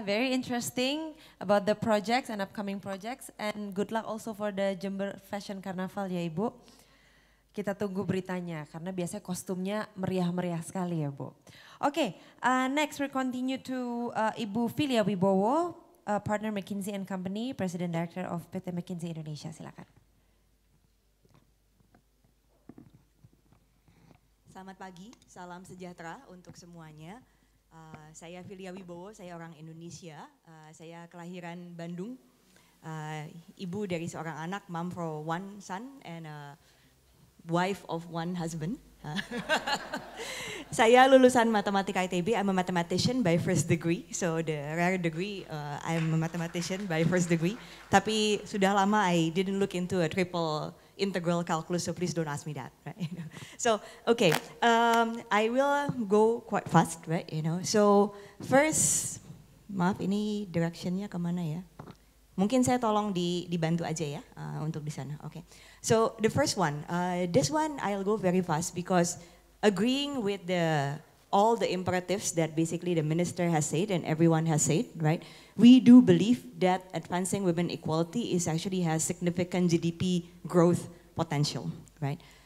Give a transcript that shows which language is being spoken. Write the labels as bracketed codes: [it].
[en] Very interesting about the projects and upcoming projects. And good luck also for the Jember Fashion Carnival [id] ya Ibu. Kita tunggu beritanya karena biasanya kostumnya meriah-meriah sekali ya Bu. [en] Oke, next we continue to Ibu Phillia Wibowo, partner McKinsey and Company, President Director of PT McKinsey Indonesia. [id] Silakan. Selamat pagi, salam sejahtera untuk semuanya. Saya Phillia Wibowo, saya orang Indonesia. Saya kelahiran Bandung. Ibu dari seorang anak, [en] mom for one son and wife of one husband. [id] Saya lulusan matematika ITB. [en] I'm a mathematician by first degree. So the rare degree, I'm a mathematician by first degree. [id] Tapi sudah lama [en] I didn't look into a triple integral calculus, so please don't ask me that, right? So, okay, I will go quite fast, right? So first, [id] maaf ini directionnya kemana ya? Mungkin saya tolong dibantu aja ya untuk di sana. Okay. [en] So the first one, this one I'll go very fast because agreeing with all the imperatives that basically the minister has said and everyone has said, right? We do believe that advancing women equality actually has significant GDP growth potential, right?